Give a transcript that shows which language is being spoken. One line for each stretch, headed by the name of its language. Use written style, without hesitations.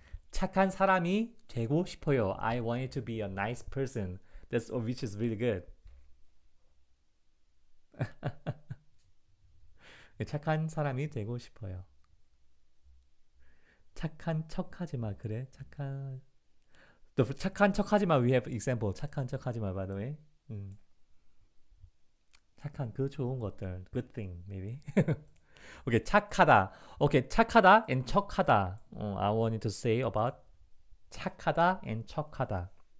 Korean: 착한 사람이 되고 싶어요.
English: I wanted to be a nice person. That's which is really good.
Korean: 착한 사람이 되고 싶어요. 착한 척하지 마. 그래. 착한 척하지 마.
English: We have example.
Korean: 착한 척하지 마.
English: By the way.
Korean: 착한 그 좋은 것들.
English: Good thing maybe. Okay,
Korean: 착하다.
English: Okay, 착하다 and 척하다. I wanted to say about 착하다 and 척하다.